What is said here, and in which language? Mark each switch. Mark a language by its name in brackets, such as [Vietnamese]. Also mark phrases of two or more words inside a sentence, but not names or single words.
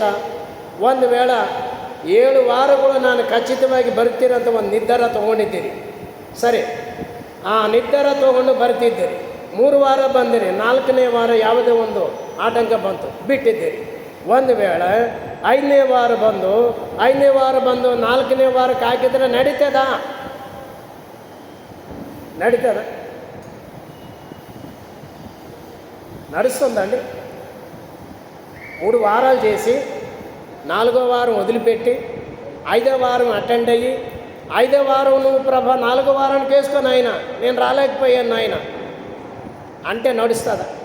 [Kannada] ಒಂದು ವೇಳೆ 7 ವಾರಗಳು ನಾನು ಖಚಿತವಾಗಿ ಬರ್ತೀರಂತ ಒಂದು ನಿರ್ಧಾರ ತೊಗೊಂಡಿದ್ದೀರಿ, ಸರಿ, ಆ ನಿರ್ಧಾರ ತೊಗೊಂಡು ಬರ್ತಿದ್ದೀರಿ. 3 ವಾರ ಬಂದಿರಿ, 4ನೇ ವಾರ ಯಾವುದೇ ಒಂದು ಆತಂಕ ಬಂತು, ಬಿಟ್ಟಿದ್ದೀರಿ. ಒಂದು ವೇಳೆ 5ನೇ ವಾರ ಬಂದು 4ನೇ ವಾರಕ್ಕೆ ಹಾಕಿದರೆ ನಡೀತದ? [Telugu] నడుస్తుందండి? 3 వారాలు చేసి 4వ వారం వదిలిపెట్టి 5వ వారం అటెండ్ అయ్యి 5వ వారం నువ్వు ప్రభా 4వ వారానికి వేసుకొని ఆయన నేను రాలేకపోయాను ఆయన అంటే నడుస్తుందా?